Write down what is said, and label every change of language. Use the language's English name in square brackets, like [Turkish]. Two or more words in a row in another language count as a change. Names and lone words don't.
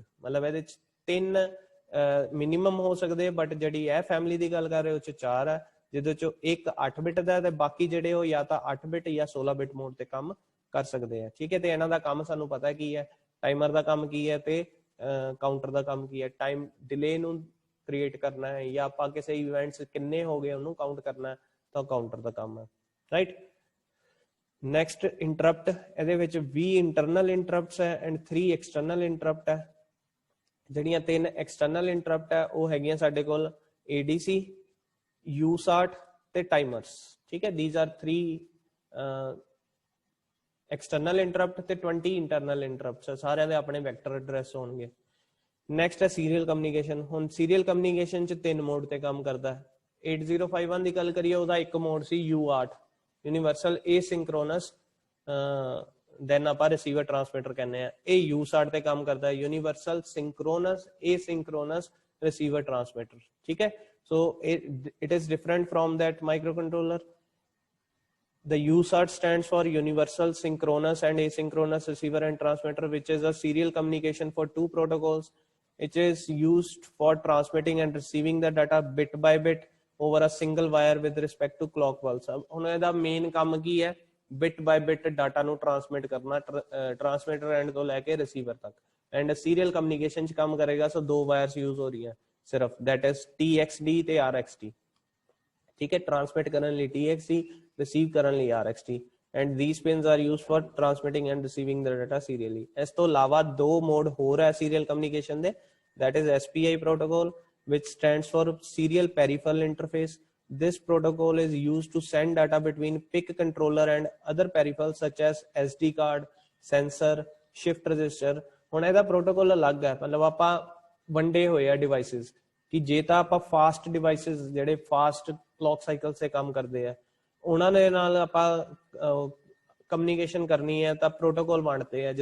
[Punjabi] ਮਤਲਬ ਇਹਦੇ ਚ 3 ਮਿਨੀਮਮ ਹੋ ਸਕਦੇ, ਬਟ ਜਿਹੜੀ ਇਹ ਫੈਮਿਲੀ ਦੀ ਗੱਲ ਕਰ ਰਹੇ ਉਹ ਚ 4 ਹੈ, ਜਿਹਦੇ ਚੋਂ ਇੱਕ 8 ਬਿਟ ਦਾ ਤੇ ਬਾਕੀ ਜਿਹੜੇ ਉਹ ਜਾਂ ਤਾਂ 8 ਬਿਟ ਜਾਂ 16 [English] bit mode [Punjabi] ਤੇ ਕੰਮ ਕਰ ਸਕਦੇ ਆ, ਠੀਕ ਹੈ। ਤੇ ਇਹਨਾਂ ਦਾ ਕੰਮ ਸਾਨੂੰ ਪਤਾ ਕੀ ਹੈ, ਟਾਈਮਰ ਦਾ ਕੰਮ ਕੀ ਹੈ ਤੇ ਕਾਊਂਟਰ ਦਾ ਕੰਮ ਕੀ ਹੈ। [English] time delay [Punjabi] ਨੂੰ ਕ੍ਰੀਏਟ ਕਰਨਾ ਹੈ ਜਾਂ ਆਪਾਂ ਕਿਸੇ ਇਵੈਂਟਸ ਕਿੰਨੇ ਹੋ ਗਏ ਉਹਨੂੰ ਕਾਊਂਟ ਕਰਨਾ ਤਾਂ ਕਾਊਂਟਰ ਦਾ ਕੰਮ ਹੈ, ਰਾਈਟ। [English] next interrupt. [Punjabi] ਇਹਦੇ ਵਿੱਚ 20 [English] internal interrupts [Punjabi] ਹੈ [English] and 3 external interrupt [Punjabi] ਹੈ। ਜਿਹੜੀਆਂ 3 [English] external interrupt [Punjabi] ਹੈ ਉਹ ਹੈਗੀਆਂ ਸਾਡੇ ਕੋਲ ADC, USART ਤੇ timers, [Hindi] ठीक है। [English] these are 3 external interrupt ਤੇ 20 internal interrupts। [Punjabi] ਸਾਰਿਆਂ ਦੇ ਆਪਣੇ [English] vector address [Punjabi] ਹੋਣਗੇ। ਨੈਕਸਟ ਹੈ [English] serial communication. [Punjabi] ਹੁਣ [English] serial communication [Punjabi] ਚ 3 ਮੋਡ ਤੇ ਕੰਮ ਕਰਦਾ ਹੈ। 8051 ਦੀ ਗੱਲ ਕਰੀਏ ਉਹਦਾ ਇੱਕ ਮੋਡ ਸੀ UART, [English] universal asynchronous, then [Punjabi] ਆਪਾਂ [English] receiver transmitter [Punjabi] ਕਹਿੰਦੇ ਆ। ਇਹ USART ਤੇ ਕੰਮ ਕਰਦਾ ਹੈ, [English] universal synchronous asynchronous receiver transmitter, [Punjabi] ਠੀਕ ਹੈ। [English] So it is different from that microcontroller। The USART stands for Universal Synchronous and Asynchronous Receiver and Transmitter, which is a serial communication for 2 protocols। It is used for transmitting and receiving the data bit by bit over a single wire with respect to clock pulse। [Punjabi] ਹੁਣ ਇਹਦਾ ਮੇਨ ਕੰਮ ਕੀ ਹੈ, [English] bit by bit [Punjabi] ਡਾਟਾ ਨੂੰ ਟ੍ਰਾਂਸਮਿਟ ਕਰਨਾ [English] transmitter end [Punjabi] ਤੋਂ ਲੈ ਕੇ ਰਿਸੀਵਰ ਤੱਕ। ਐਂਡ [English] serial communication [Punjabi] ਚ ਕੰਮ ਕਰੇਗਾ। ਸੋ 2 [English] wires use [Punjabi] ਹੋ ਰਹੀਆਂ ਸਿਰਫ, [English] that is [Punjabi] TXD ਤੇ RXD, ਠੀਕ ਹੈ। ਟ੍ਰਾਂਸਮਿਟ ਕਰਨ ਲਈ TXD, ਰਿਸੀਵ ਕਰਨ ਲਈ RXD, [English] and these pins are used for transmitting and receiving the data serially। [Punjabi] ਇਸ ਤੋਂ ਇਲਾਵਾ 2 ਮੋਡ ਹੋਰ ਹੈ ਸੀਰੀਅਲ ਕਮਿਊਨੀਕੇਸ਼ਨ ਦੇ, [English] that is SPI protocol which stands for serial peripheral interface। This protocol is used to send data between PIC controller and other peripherals such as SD card, sensor, shift register. [Punjabi] ਹੁਣ ਇਹਦਾ protocol ਅਲੱਗ ਹੈ, ਮਤਲਬ ਆਪਾਂ ਵੰਡੇ ਹੋਏ ਆ devices ਕਿ ਜੇ ਤਾਂ ਆਪਾਂ [English] fast devices [Punjabi] ਜਿਹੜੇ [English] fast clock cycle [Punjabi] ਤੇ ਕੰਮ ਕਰਦੇ ਆ ਉਹਨਾਂ ਦੇ ਨਾਲ ਆਪਾਂ ਕਮਿਊਨੀਕੇਸ਼ਨ ਕਰਨੀ ਹੈ ਤਾਂ ਪ੍ਰੋਟੋਕੋਲ ਵੰਡਦੇ ਆ।